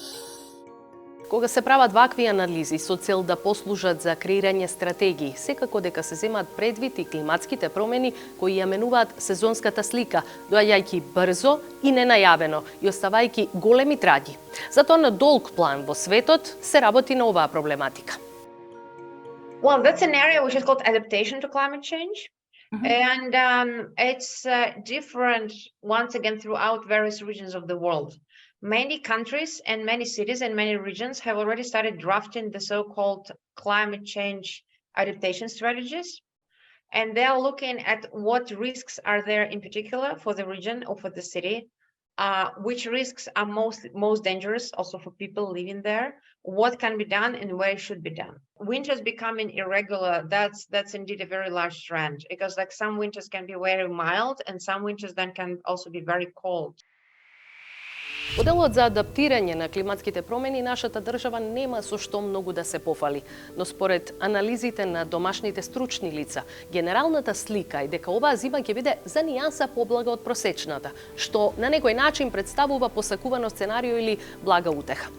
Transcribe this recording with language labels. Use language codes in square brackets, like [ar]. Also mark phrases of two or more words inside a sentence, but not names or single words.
[mk] Кога се прават вакви анализи со цел да послужат за креирање стратегии, секако дека се земаат предвид и климатските промени кои ја менуваат сезонската слика, доаѓајќи брзо и ненајавено и оставајќи големи траги. Затоа на долг план во светот се работи на оваа проблематика. [en] Well, that's an area which is called adaptation to climate change. And it's different once again throughout various regions of the world. Many countries and many cities and many regions have already started drafting the so-called climate change adaptation strategies. And they are looking at what risks are there in particular for the region or for the city, which risks are most dangerous also for people living there, what can be done and where it should be done. Winters becoming irregular, that's indeed a very large trend, because like some winters can be very mild and some winters then can also be very cold. [mk] Во делот за адаптирање на климатските промени, нашата држава нема со што многу да се пофали, но според анализите на домашните стручни лица, генералната слика е дека оваа зима ќе биде за нијанса поблага од просечната, што на некој начин представува посакувано сценарио или блага утеха.